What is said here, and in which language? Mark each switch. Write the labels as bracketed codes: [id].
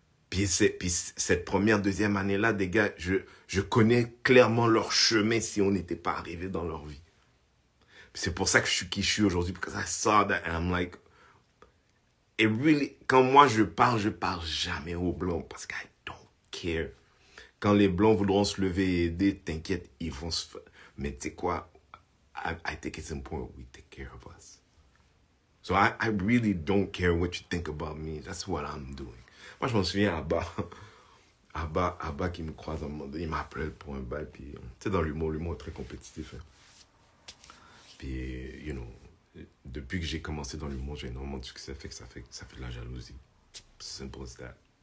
[fr] Puis cette première, deuxième année-là, des gars, je connais clairement leur chemin si on n'était pas arrivé dans leur vie. C'est pour ça que je suis qui je suis aujourd'hui, [en] because I saw that and I'm like, [fr] et really, quand moi je parle jamais aux blancs parce que [en] I don't care. [fr] Quand les blancs voudront se lever et aider, t'inquiète, ils vont se faire. Mais tu sais quoi, [en] I think it's important we take care of us. So I really don't care what you think about me. That's what I'm doing. [fr] Moi, je m'en souviens, Abba qui me croise à un moment donné, il m'appelle pour un bail, puis tu sais, dans l'humour est très compétitif. Hein. Puis, [en] you know, [fr] depuis que j'ai commencé dans l'humour, j'ai énormément de succès, ça fait de la jalousie. [en] Simple as that.